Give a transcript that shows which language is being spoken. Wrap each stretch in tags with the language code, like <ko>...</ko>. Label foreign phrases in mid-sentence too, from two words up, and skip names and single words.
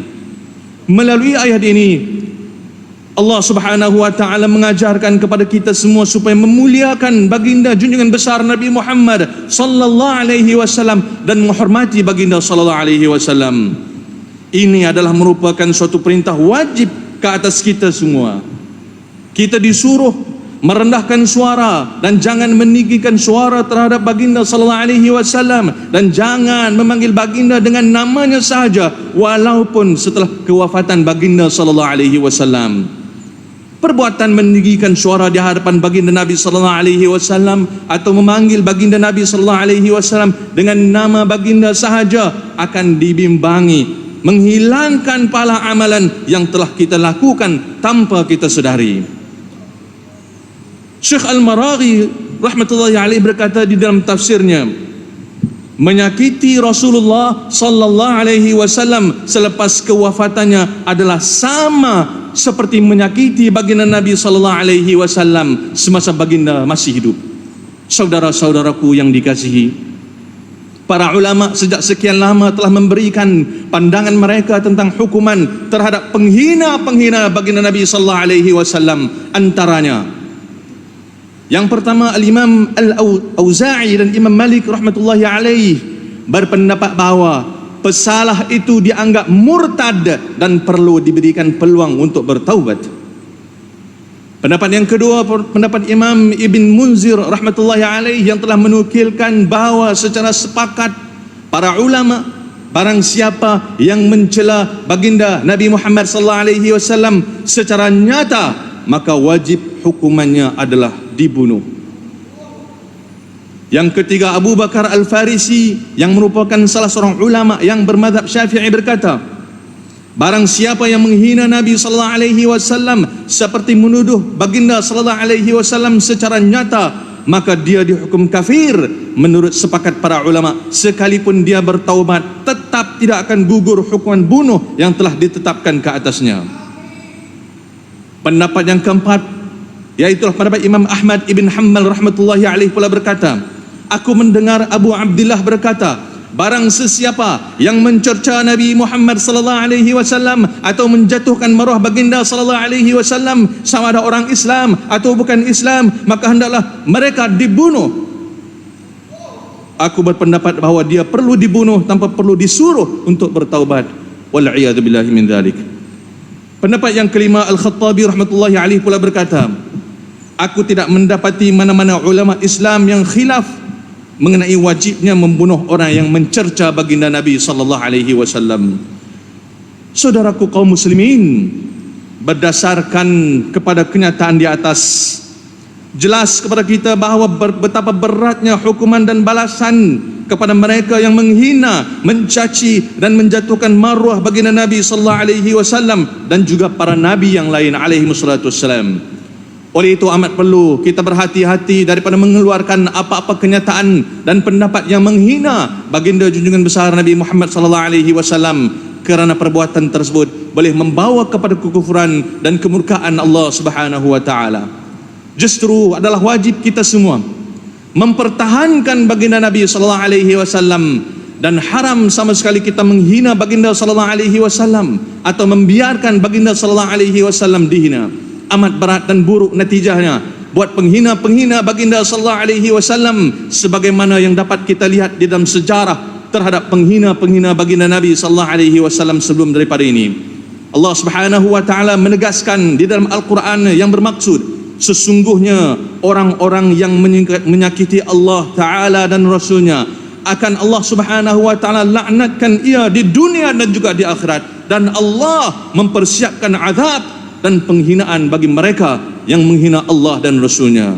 <ms>Melalui ayat ini Allah</ms> <ar>سبحانه وتعالى</ar> <ms>mengajarkan kepada kita semua supaya memuliakan baginda junjungan besar Nabi Muhammad</ms> <ar>صلى الله عليه وسلم</ar> <ms>dan menghormati baginda</ms> <ar>صلى الله عليه وسلم.</ar> <ms>Ini adalah merupakan suatu perintah wajib ke atas kita semua. Kita disuruh merendahkan suara dan jangan meninggikan suara terhadap baginda</ms> <ar>صلى الله عليه وسلم,</ar> <ms>dan jangan memanggil baginda dengan namanya sahaja walaupun setelah kewafatan baginda</ms> <ar>صلى الله عليه وسلم.</ar> <ms>Perbuatan meninggikan suara di hadapan baginda Nabi</ms> <ar>صلى الله عليه وسلم</ar> <ms>atau memanggil baginda Nabi</ms> <ar>صلى الله عليه وسلم</ar> <ms>dengan nama baginda sahaja akan dibimbangi, menghilangkan pahala amalan yang telah kita lakukan tanpa kita sedari. Syekh Al-Maraghi</ms> <ar>رحمة الله عليه</ar> <ms>berkata di dalam tafsirnya, menyakiti Rasulullah</ms> <ar>صلى الله عليه وسلم</ar> <ms>selepas kewafatannya adalah sama seperti menyakiti baginda Nabi</ms> <ar>صلى الله عليه وسلم</ar> <ms>semasa baginda masih hidup. Saudara-saudaraku yang dikasihi, para ulama sejak sekian lama telah memberikan pandangan mereka tentang hukuman terhadap penghina-penghina baginda Nabi</ms> <ar>صلى الله عليه وسلم.</ar> <ms>Antaranya, yang pertama, Al-Imam Al-Auza'i dan Imam Malik</ms> <ar>رحمة الله عليه</ar> <ms>berpendapat bahawa pesalah itu dianggap murtad dan perlu diberikan peluang untuk bertaubat. Pendapat yang kedua, pendapat Imam Ibn Munzir</ms> <ar>رحمة الله عليه</ar> <ms>yang telah menukilkan bahawa secara sepakat para ulama barang siapa yang mencela baginda Nabi Muhammad</ms> <ar>صلى الله عليه وسلم</ar> <ms>secara nyata, maka wajib hukumannya adalah dibunuh. Yang ketiga, Abu Bakar Al-Farisi yang merupakan salah seorang ulama yang bermadzhab Syafi'i berkata, barang siapa yang menghina Nabi</ms> <ar>صلى الله عليه وسلم</ar> <ms>seperti menuduh baginda</ms> <ar>صلى الله عليه وسلم</ar> <ms>secara nyata, maka dia dihukum kafir menurut sepakat para ulama. Sekalipun dia bertaubat, tetap tidak akan gugur hukuman bunuh yang telah ditetapkan ke atasnya. Pendapat yang keempat, yaitu pendapat Imam Ahmad ibn Hanbal</ms> <ar>رحمة الله عليه</ar> <ms>pula berkata, aku mendengar Abu Abdullah berkata, barang sesiapa yang mencerca Nabi Muhammad</ms> <ar>صلى الله عليه وسلم</ar> <ms>atau menjatuhkan maruah baginda</ms> <ar>صلى الله عليه وسلم,</ar> <ms>sama ada orang Islam atau bukan Islam, maka hendaklah mereka dibunuh. Aku berpendapat bahawa dia perlu dibunuh tanpa perlu disuruh untuk bertaubat.</ms> <ar>والعياذ بالله من ذلك.</ar> <ms>Pendapat yang kelima, Al-Khattabi</ms> <ar>رحمة الله عليه</ar> <ms>pula berkata, aku tidak mendapati mana-mana ulama Islam yang khilaf mengenai wajibnya membunuh orang yang mencerca baginda Nabi</ms> <ar>صلى الله عليه وسلم.</ar> <ms>Saudaraku kaum muslimin, berdasarkan kepada kenyataan di atas, jelas kepada kita bahawa betapa beratnya hukuman dan balasan kepada mereka yang menghina, mencaci dan menjatuhkan maruah baginda Nabi</ms> <ar>صلى الله عليه وسلم</ar> <ms>dan juga para nabi yang lain</ms> <ar>عليه الصلاة والسلام.</ar> <ms>Oleh itu amat perlu kita berhati-hati daripada mengeluarkan apa-apa kenyataan dan pendapat yang menghina baginda junjungan besar Nabi Muhammad</ms> <ar>صلى الله عليه وسلم,</ar> <ms>kerana perbuatan tersebut boleh membawa kepada kekufuran dan kemurkaan Allah</ms> <ar>سبحانه وتعالى.</ar> <ms>Justru adalah wajib kita semua mempertahankan baginda Nabi</ms> <ar>صلى الله عليه وسلم,</ar> <ms>dan haram sama sekali kita menghina baginda</ms> <ar>صلى الله عليه وسلم</ar> <ms>atau membiarkan baginda</ms> <ar>صلى الله عليه وسلم</ar> <ms>dihina. Amat berat dan buruk natijahnya buat penghina-penghina baginda</ms> <ar>صلى الله عليه وسلم,</ar> <ms>sebagaimana yang dapat kita lihat di dalam sejarah terhadap penghina-penghina baginda Nabi</ms> <ar>صلى الله عليه وسلم</ar> <ms>sebelum daripada ini. Allah</ms> <ar>سبحانه وتعالى</ar> <ms>menegaskan di dalam Al-Quran yang bermaksud, sesungguhnya orang-orang yang menyakiti Allah taala dan Rasulnya akan Allah Subhanahu wa taala laknatkan ia di dunia dan juga di akhirat, dan Allah mempersiapkan azab dan penghinaan bagi mereka yang menghina Allah dan Rasulnya.</ms>